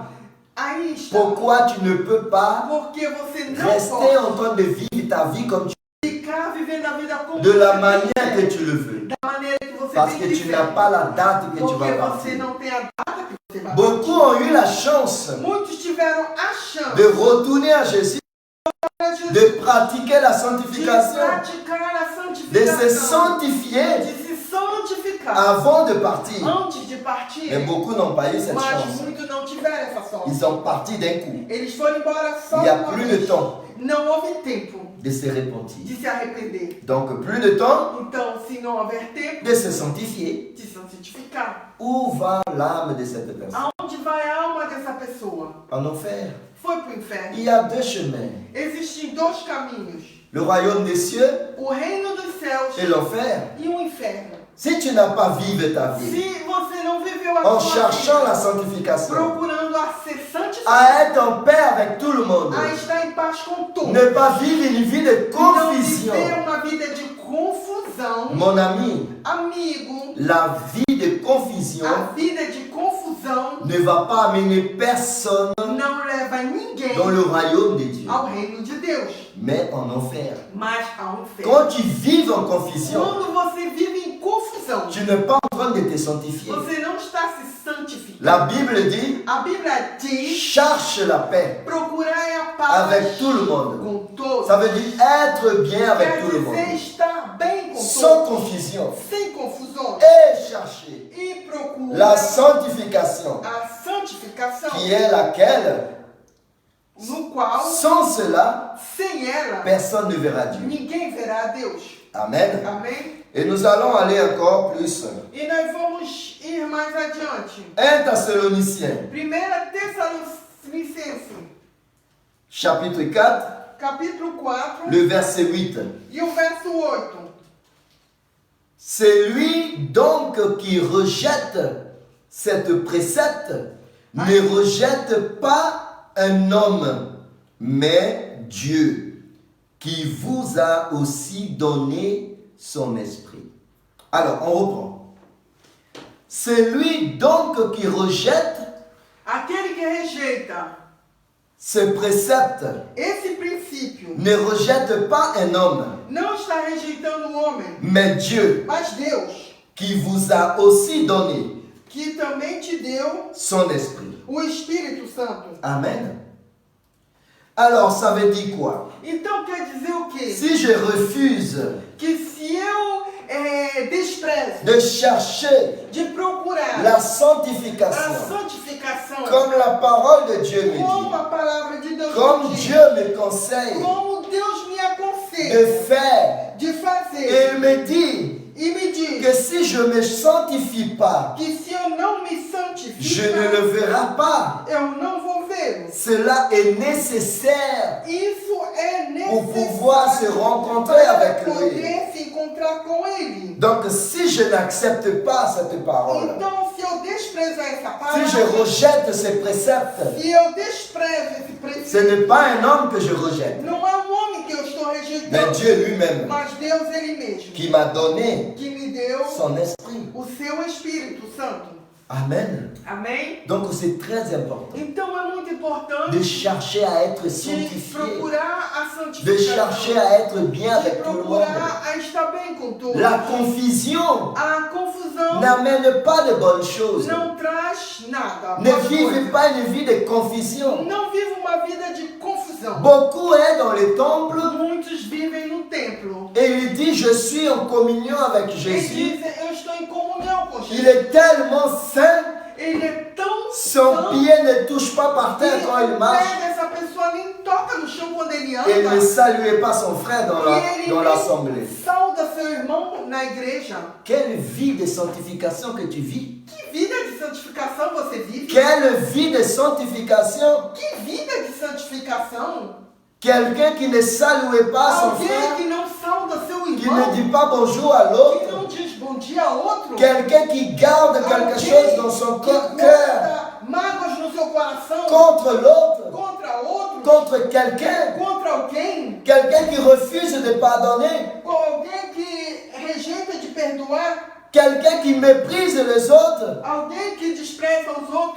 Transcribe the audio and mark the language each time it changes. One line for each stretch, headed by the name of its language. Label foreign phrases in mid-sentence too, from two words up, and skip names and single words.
Portuguese: Aí está.
French: pourquoi tu ne peux pas
Portuguese: Porque você não
French: rester
Portuguese: pode
French: en train de vivre ta vie comme tu
Portuguese: ficar vivendo a vida como
French: de la
Portuguese: você
French: manière que
Portuguese: quiser,
French: tu le veux.
Portuguese: da maneira que você
French: Parce
Portuguese: bem
French: que tu
Portuguese: quiser.
French: n'as pas la date que tu
Portuguese: Porque
French: vas
Portuguese: você
French: partir.
Portuguese: não tem a data que você vai
French: Beaucoup
Portuguese: partir.
French: ont eu la chance
Portuguese: Muitos tiveram a chance
French: de retourner à Jésus, de pratiquer la
Portuguese: de
French: sanctification,
Portuguese: praticar a
French: de se
Portuguese: santificação,
French: sanctifier
Portuguese: de se santificar
French: avant de partir.
Portuguese: antes de partir.
French: Mais beaucoup n'ont pas eu cette
Portuguese: Mas
French: chance.
Portuguese: muitos não tiveram essa sorte.
French: Ils sont partis d'un coup.
Portuguese: Eles foram embora só
French: Il n'y a
Portuguese: uma
French: plus
Portuguese: vez.
French: de temps
Portuguese: Não houve tempo
French: de se repentir.
Portuguese: de se arrepender.
French: Donc plus de temps
Portuguese: Então, se não houver tempo
French: de se sanctifier.
Portuguese: de se santificar,
French: Où va l'âme de cette personne?
Portuguese: aonde vai a alma dessa pessoa?
French: En enfer.
Portuguese: Foi para o inferno.
French: Il y a deux chemins.
Portuguese: Existem dois caminhos:
French: Le royaume des cieux
Portuguese: o reino dos céus
French: et l'enfer.
Portuguese: e o inferno.
French: Si tu n'as pas vécu ta vie
Portuguese: Se você não viveu a
French: en
Portuguese: sua
French: cherchant
Portuguese: vida
French: la sanctification,
Portuguese: procurando a ser santificado,
French: à être en paix avec tout le monde,
Portuguese: a estar em paz com todos,
French: ne pas vivre une vie de
Portuguese: não
French: confusion.
Portuguese: viver uma vida de confusão,
French: Mon ami,
Portuguese: amigo,
French: la vie de confusion
Portuguese: a vida de confusão
French: ne va pas amener personne
Portuguese: não leva ninguém
French: dans le royaume de Dieu,
Portuguese: ao reino de Deus,
French: mais en enfer.
Portuguese: mas ao inferno.
French: Quand tu vis en confusion,
Portuguese: Quando você vive em confusão,
French: tu n'es pas en train de te sanctifier.
Portuguese: você não está se santificando.
French: La Bible dit,
Portuguese: A Bíblia diz:
French: cherche la paix
Portuguese: procurai a paz
French: avec tout le monde.
Portuguese: com todos.
French: Ça veut dire être bien avec
Portuguese: Quer
French: tout le monde,
Portuguese: dizer estar bem com
French: sans
Portuguese: todos,
French: confusion,
Portuguese: sem confusões,
French: et chercher
Portuguese: e procura
French: la sanctification,
Portuguese: a santificação,
French: qui est laquelle,
Portuguese: no qual,
French: sans cela,
Portuguese: sem ela,
French: personne ne verra Dieu.
Portuguese: ninguém verá a Deus.
French: Amen.
Portuguese: Amém?
French: Et nous allons aller encore plus.
Portuguese: E nós vamos ir mais adiante.
French: 1 Thessaloniciens,
Portuguese: 1 Tessalonicenses,
French: chapitre 4,
Portuguese: capítulo 4,
French: le verset 8.
Portuguese: e o verso 8.
French: C'est lui donc qui rejette cette précepte, ne rejette pas un homme, mais Dieu, qui vous a aussi donné son esprit. Alors, on reprend. C'est lui donc qui rejette
Portuguese: Aquele que rejeita
French: ce précepte,
Portuguese: esse princípio, princípio.
French: ne rejette pas un homme,
Portuguese: Não está rejeitando o homem,
French: mais Dieu
Portuguese: mas Deus,
French: qui vous a aussi donné
Portuguese: que também te deu
French: son esprit.
Portuguese: o Espírito Santo.
French: Amen. Alors, ça veut dire quoi?
Portuguese: Então quer dizer o quê?
French: Si je refuse
Portuguese: Que se eu desprezo
French: de chercher
Portuguese: de procurar
French: la
Portuguese: a
French: sanctification,
Portuguese: santificação,
French: comme la parole de Dieu me
Portuguese: como
French: dit,
Portuguese: a palavra de Deus
French: comme
Portuguese: me diz,
French: Dieu me conseille
Portuguese: como Deus me
French: de
Portuguese: aconselha
French: faire,
Portuguese: de
French: et
Portuguese: fazer,
French: il me dit
Portuguese: e me diz
French: que si je ne me sanctifie pas,
Portuguese: que se eu não me
French: je
Portuguese: santificar,
French: ne le verrai pas.
Portuguese: eu não vou vê-lo.
French: Cela est nécessaire
Portuguese: Isso é
French: pour pouvoir se
Portuguese: necessário
French: rencontrer
Portuguese: para
French: avec lui.
Portuguese: poder se encontrar com Ele.
French: Donc, si je n'accepte pas cette parole,
Portuguese: Então, se eu desprezar essa
French: si je
Portuguese: palavra,
French: rejette ces préceptes,
Portuguese: se eu desprezo esse
French: ce
Portuguese: princípio,
French: n'est pas un homme que je rejette,
Portuguese: não é um homem que eu estou
French: mais
Portuguese: rejeitando,
French: Dieu lui-même
Portuguese: mas Deus Ele mesmo,
French: qui m'a donné
Portuguese: que me deu
French: son esprit.
Portuguese: o seu Espírito Santo.
French: Amen.
Portuguese: Amém?
French: Donc, c'est très important
Portuguese: Então é muito importante
French: de chercher à être
Portuguese: de
French: sanctifié,
Portuguese: procurar a
French: de
Portuguese: santificação,
French: chercher à être bien
Portuguese: de
French: avec tout le monde.
Portuguese: procurar a estar bem com todos.
French: La confusion
Portuguese: A confusão
French: n'amène pas de bonnes choses.
Portuguese: não traz nada.
French: Ne
Portuguese: boa
French: vivez
Portuguese: coisa.
French: pas une vie de confusion.
Portuguese: Não vive uma vida de confusão.
French: Beaucoup est dans le temple
Portuguese: Muitos vivem no templo.
French: et il dit je suis en communion avec
Portuguese: Eles
French: Jésus.
Portuguese: dizem, eu estou em comunhão com Jesus.
French: Il est tellement saint,
Portuguese: Ele é tão
French: son
Portuguese: santo
French: pied ne touche pas par
Portuguese: que
French: terre quand il
Portuguese: o
French: marche.
Portuguese: pé dessa pessoa nem toca no chão quando ele
French: Et ne
Portuguese: anda.
French: saluez pas son frère dans
Portuguese: E ele
French: l'assemblée.
Portuguese: nem sauda seu irmão na igreja.
French: Quelle vie de sanctification que tu vis.
Portuguese: Que vida de santificação você vive?
French: Quelle vie de sanctification.
Portuguese: Que vida de santificação?
French: Quelqu'un qui ne salue pas son
Portuguese: Alguém
French: frère,
Portuguese: que não sauda seu
French: qui
Portuguese: irmão,
French: ne dit pas bonjour à
Portuguese: que
French: l'autre.
Portuguese: não diz bom dia a outro.
French: Quelqu'un qui garde quelque chose dans son
Portuguese: que
French: cœur
Portuguese: guarda mágoas no seu coração
French: contre l'autre,
Portuguese: contra outros,
French: contre quelqu'un.
Portuguese: contra alguém,
French: Quelqu'un qui refuse de pardonner.
Portuguese: com alguém que rejeita de perdoar,
French: Quelqu'un qui méprise les autres.
Portuguese: alguém que despreza os outros.